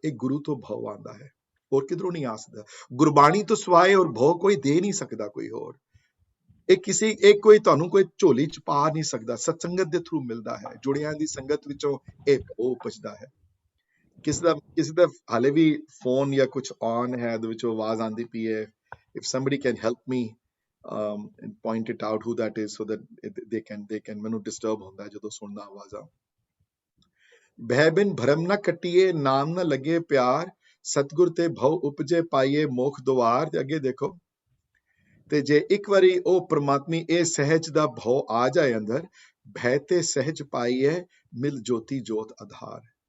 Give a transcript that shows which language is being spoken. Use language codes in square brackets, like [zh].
[pa] ਇਹ ਗੁਰੂ ਤੋਂ ਭਉ ਆਉਂਦਾ ਹੈ, ਹੋਰ ਕਿਧਰੋਂ ਨਹੀਂ ਆ ਸਕਦਾ। ਗੁਰਬਾਣੀ ਤੋਂ ਸਿਵਾਏ ਔਰ ਭਉ ਕੋਈ ਦੇ ਨਹੀਂ ਸਕਦਾ ਕੋਈ ਹੋਰ। ਇਹ ਕੋਈ ਤੁਹਾਨੂੰ ਕੋਈ ਝੋਲੀ ਚ ਪਾ ਨਹੀਂ ਸਕਦਾ। ਸਤਸੰਗਤ ਦੇ ਥਰੂ ਮਿਲਦਾ ਹੈ, ਜੁੜਿਆਂ ਦੀ ਸੰਗਤ ਵਿੱਚੋਂ ਇਹ ਭਉ ਉਪਜਦਾ ਹੈ। ਕਿਸੇ ਦਾ ਹਾਲੇ ਵੀ ਫੋਨ ਜਾਂ ਕੁਝ ਔਨ ਹੈ, ਉਹਦੇ ਵਿੱਚੋਂ ਆਵਾਜ਼ ਆਉਂਦੀ ਪਈ ਹੈ। [en] if somebody can help me and point it out who that is so that they can [pa] ਮੈਨੂੰ ਡਿਸਟਰਬ ਹੁੰਦਾ ਜਦੋਂ ਸੁਣਦਾ ਆਵਾਜ਼ਾਂ। ਭੈ ਬਿਨ ਭਰਮ ਨਾ ਕੱਟੀਏ, ਨਾਮ ਨਾ ਲੱਗੇ ਪਿਆਰ, ਸਤਿਗੁਰ ਤੇ ਭਉ ਉਪਜੇ ਪਾਈਏ ਮੋਖ ਦੁਆਰ। ਤੇ ਅੱਗੇ ਦੇਖੋ, ਤੇ ਜੇ ਇੱਕ ਵਾਰੀ ਉਹ ਪ੍ਰਮਾਤਮੀ ਇਹ ਸਹਿਜ ਦਾ ਭਉ ਆ ਜਾਏ ਅੰਦਰ, ਭੈ ਤੇ ਸਹਿਜ ਪਾਈਏ ਮਿਲ ਜੋਤੀ ਜੋਤ ਆਧਾਰ।